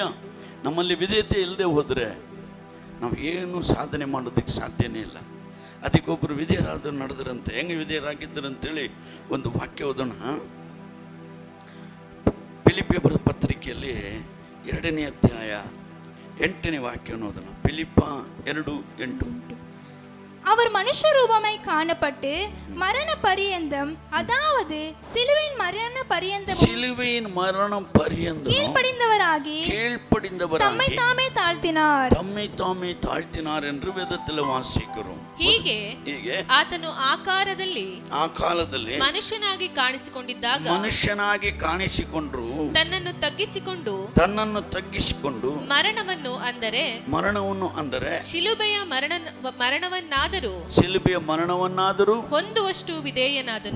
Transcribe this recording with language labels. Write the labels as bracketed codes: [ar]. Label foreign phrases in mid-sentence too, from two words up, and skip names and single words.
[kn] ನಮ್ಮಲ್ಲಿ ವಿಧೇಯತೆ ಇಲ್ಲದೆ ಹೋದರೆ ನಾವು ಏನು ಸಾಧನೆ ಮಾಡೋದಕ್ಕೆ ಸಾಧ್ಯನೇ ಇಲ್ಲ. ಅದಕ್ಕೊಬ್ಬರು ವಿಧೇಯರಾದರು ನಡೆದ್ರಂತೆ. ಹೆಂಗೆ ವಿಧೇಯರಾಗಿದ್ದರಂತೇಳಿ ಒಂದು ವಾಕ್ಯ ಓದೋಣ. ಫಿಲಿಪ್ಪಿಯ ಬರೆದ ಪತ್ರಿಕೆಯಲ್ಲಿ 2ನೇ ಅಧ್ಯಾಯ 8ನೇ ವಾಕ್ಯ ಓದೋಣ. ಫಿಲಿಪ್ಪ 2:8. [ta] அவர் மனுஷ ரூபமாய் காணப்பட்டு மரண பரியந்தம், அதாவது சிலுவையின் மரண பரியந்தம் கீழ்ப்படிந்தவராகி தம்மை தாமே தாழ்த்தினார் என்று ವೇದದಲ್ಲಿ ವಾಸಿக்கிறோம். [kn] ಹೀಗೆ ಆತನು ಆ ಕಾಲದಲ್ಲಿ ಮನುಷ್ಯನಾಗಿ ಕಾಣಿಸಿಕೊಂಡಿದ್ದರು, ತನ್ನನ್ನು ತಗ್ಗಿಸಿಕೊಂಡು ಮರಣವನ್ನು ಅಂದರೆ ಶಿಲುಬೆಯ ಮರಣವನ್ನಾದರೂ ಹೊಂದುವಷ್ಟು ವಿಧೇಯನಾದನು.